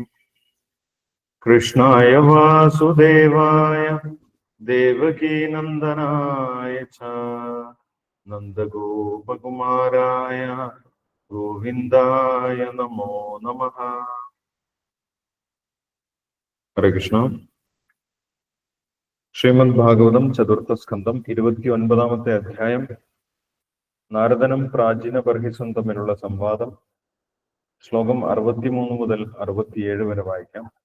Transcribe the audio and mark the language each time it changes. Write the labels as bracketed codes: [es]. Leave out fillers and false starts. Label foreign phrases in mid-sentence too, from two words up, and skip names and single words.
[sa] कृष्णाय वासुदेवाय देवकी नंदनाय च नंदगोपकुमाराय गोविंदाय नमो नमः। हरे कृष्ण। [ml] ശ്രീമദ് ഭാഗവതം ചതുർത്ഥ സ്കന്ധം 29-ാമത്തെ അധ്യായം നാരദനും പ്രാചീന ബർഹിസും തമ്മിലുള്ള സംവാദം. ശ്ലോകം 63 മുതൽ 67 വരെ വായിക്കാം.